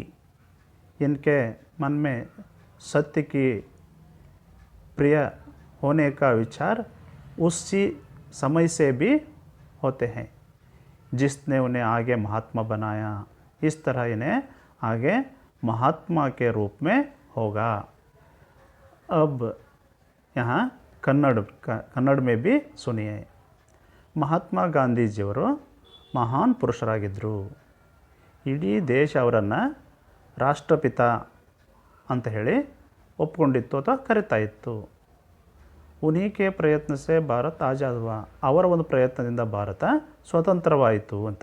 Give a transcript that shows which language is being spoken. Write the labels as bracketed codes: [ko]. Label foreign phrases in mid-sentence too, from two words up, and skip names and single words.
[hi] इनके मन में सत्य की प्रिय होने का विचार उसी समय से भी होते हैं जिसने उन्हें आगे महात्मा बनाया। इस तरह इन्हें आगे महात्मा के रूप में होगा। अब यहाँ ಕನ್ನಡ में भी सुनिए। [kn] ಮಹಾತ್ಮ ಗಾಂಧೀಜಿಯವರು ಮಹಾನ್ ಪುರುಷರಾಗಿದ್ದರು। ಇಡೀ ದೇಶ ಅವರನ್ನು ರಾಷ್ಟ್ರಪಿತ ಅಂತ ಹೇಳಿ ಒಪ್ಕೊಂಡಿತ್ತು ಅಥವಾ ಕರಿತಾ ಇತ್ತು। [hi] उन्हीके प्रयत्न से भारत आज़ाद हुआ, [kn] ಅವರ ಒಂದು ಪ್ರಯತ್ನದಿಂದ ಭಾರತ ಸ್ವತಂತ್ರವಾಯಿತು ಅಂತ।